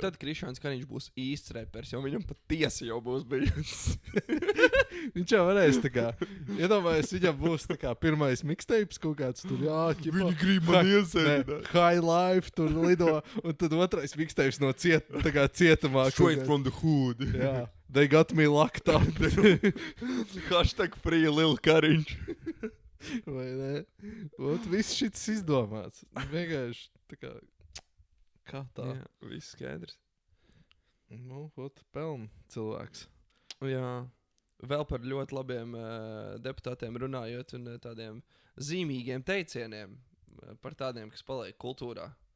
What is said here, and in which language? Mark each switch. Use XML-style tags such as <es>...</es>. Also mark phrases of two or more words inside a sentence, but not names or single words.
<lv>Bet tad Krišjāns Kariņš būs īsts repers, jo viņam pat tiesa jau būs bijusi. Viņš jau varēs tā kā, iedomājies, viņam būs tā kā pirmais mixtapes kaut kāds tur, Viņi grib man iesēdināt. High Life tur lido, un tad otrais mixtapes no cietumā.</lv> <en>Straight from the hood.</en> <lv>Jā,</lv> <en>they got me locked up. Hashtag free Lil Kariņš.</en> <lv>Vai ne? Viss šits izdomāts. Vienkārši tā kā tā. Jā, viss skaidrs. Peln cilvēks. Jā. Vēl par ļoti labiem deputātiem runājot un tādiem zīmīgiem teicieniem par tādiem, kas paliek kultūrā.</lv>